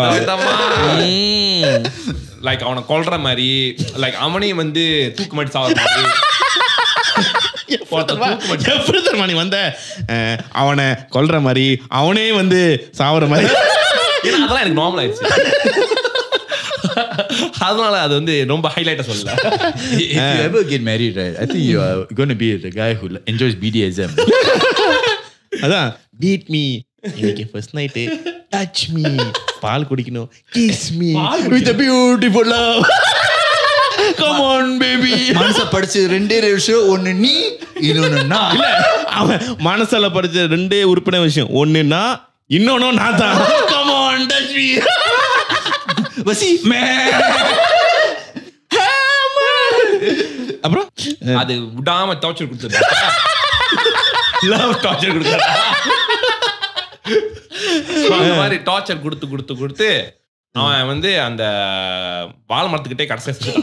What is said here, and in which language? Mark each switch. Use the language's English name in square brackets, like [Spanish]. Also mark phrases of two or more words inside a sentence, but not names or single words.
[Tamil] லைக் அவனை கொல்ற மாதிரி, லைக் அவனையும் வந்து தூக்கு மாட்டி சாவற மாதிரி. நீ வந்த அவனை கொல்ற மாதிரி அவனே வந்து சாவற மாதிரி. அதெல்லாம் எனக்கு நார்மல் ஆயிடுச்சு. அதனால அது வந்து ரொம்ப ஹைலைட்டா சொல்லல. [English] If you ever get married, right, I think you are going to be the guy who enjoys BDSM. [Tamil] அதான் [English] beat me, [Tamil] இன்னைக்கு [English] first night, touch me, [Tamil] பால் குடிக்கணும், [English] kiss me with a beautiful love, come on baby. [Tamil] மனச படிச்சு 2 விஷயம், ஒன்னு நீ இன்னொன்னு நான். இல்ல அவன் மனசால படிச்ச 2 உறுப்பினர் விஷயம், ஒன்னு நான் இன்னொன்னு நான் தான். [English] Come on touch me. [Tamil] வசி அப்புறம் அது விடாம டார்ச்சர் கொடுத்துருக்கா [English] love torture [Tamil] கொடுத்தாரு. அந்த மாதிரி டார்ச்சர் கொடுத்து அவன் வந்து அந்த வாழை மரத்துக்கிட்டே கடைசியா செத்துட்டான்.